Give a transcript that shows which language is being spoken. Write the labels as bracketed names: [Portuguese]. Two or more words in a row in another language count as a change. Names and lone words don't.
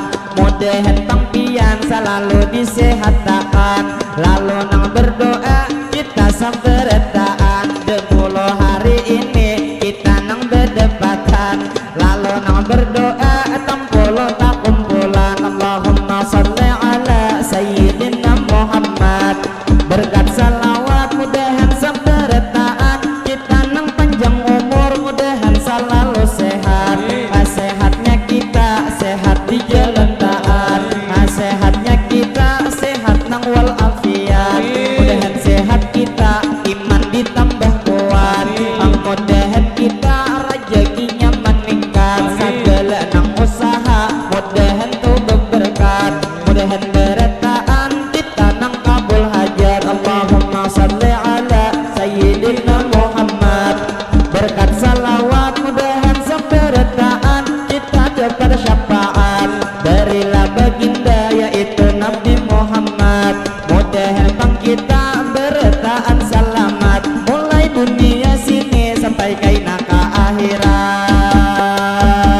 [Banjar] Mudahan bang pian selalu disehatakan. Lalu nang berdoa kita sabartaan, 10 hari ini kita nang berdebatan. Lalu nang berdoa tampolo tak kumpulan. [Arabic] اللهم صل على سيدنا محمد. [Banjar] Berkat salawat mudahan sabartaan, kita nang panjang umur mudahan selalu sehat. Sehatnya kita sehat di jalan taat, sehatnya kita sehat nang walafiat. Mudahan sehat kita iman ditambah kuat, mudahan kita rezekinya meningkat. Segala nang usaha mudahan tuh berberkat, mudahan berataan kita nang kabul hajat. [Arabic] اللهم صل على سيدنا محمد. [Banjar] Berkat salawat mudahan seberataan kita dapat syafaat. Berilah baginda yaitu Nabi Muhammad. Mudahan bang kita berataan selamat, mulai dunia sini sampai kaina ka akhirat.